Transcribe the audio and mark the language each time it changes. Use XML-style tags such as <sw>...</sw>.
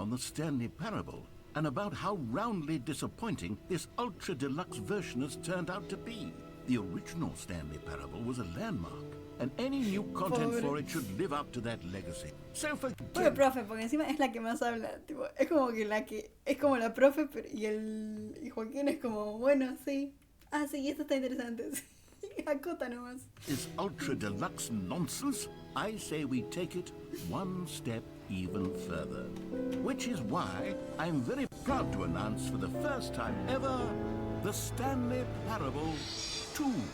<en>on the Stanley Parable and about how roundly disappointing this ultra deluxe version has turned out to be. The original Stanley Parable was a landmark, and any new content</en> <es>Pobre.</es> <en>for it should live up to that legacy. So</en> <es>Pobre</es> <en>forget...</en> <es>profe, porque encima es la que más habla. Tipo, es como que la que. Es como la profe, pero, y Joaquín es como, bueno, sí. Ah, sí, esto está interesante. Sí. Acota nomás.</es> <en>This ultra deluxe nonsense, I say we take it one step even further. Which is why I'm very proud to announce for the first time ever the Stanley Parable 2.</en>